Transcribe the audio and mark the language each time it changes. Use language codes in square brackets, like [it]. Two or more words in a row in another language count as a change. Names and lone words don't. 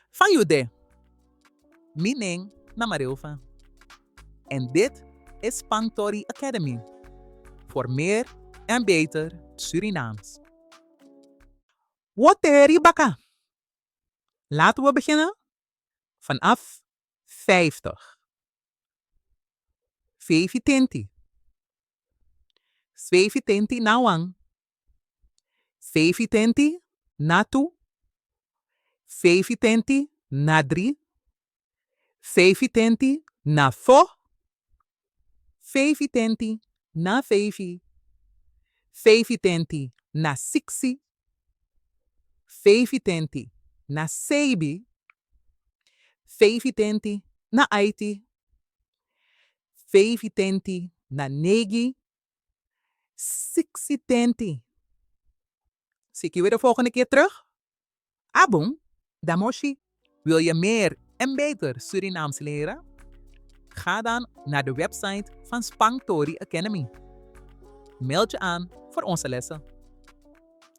[srn] Van Jude. Mining na Marilva. [nl] En dit is Spangtori Academy. Voor meer en beter Surinaams. [srn] Woteri baka. [nl] Laten we beginnen vanaf 50. [srn] Vevitenti. Svevitenti nawang. Vevitenti natu. Vevitenti nadri. Vevitenti na fo. Vevitenti na vevi. Vevitenti na siksi. Vevitenti na sebi. Vevitenti na aiti. Vevitenti na negi. Sixitenti. [nl] Zie ik je weer de volgende keer terug? [srn] Abong, Damoshi. [nl] Wil je meer en beter Surinaams leren? Ga dan naar de website van Spangtori Academy. Meld je aan voor onze lessen.